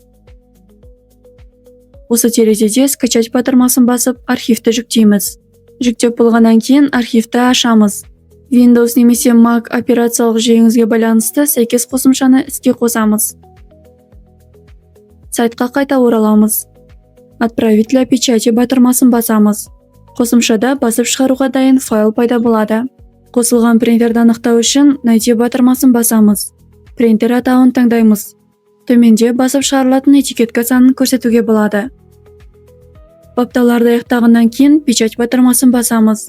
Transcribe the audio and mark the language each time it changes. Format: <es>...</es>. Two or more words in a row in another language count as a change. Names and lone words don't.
<kk>Осы терезеде скачать батырмасын басып, архивті жүктейміз. Жүктеп болғаннан кейін архивті ашамыз. Windows немесе Mac операциялық жүйеңізге байланысты сәйкес қосымшаны іске қосамыз. Сайтқа қайта ораламыз.</kk> <ru>Отправить для печати</ru> <kk>батырмасын басамыз. Қосымшада басып шығаруға дайын файл пайда болады. Қосылған принтерді анықтау үшін найти батырмасын басамыз. Принтер атауын таңдаймыз. Төменде басып шығарылатын этикетка санын көрсетуге болады. Баптауларды аяқтағаннан кейін печать батырмасын басамыз.</kk>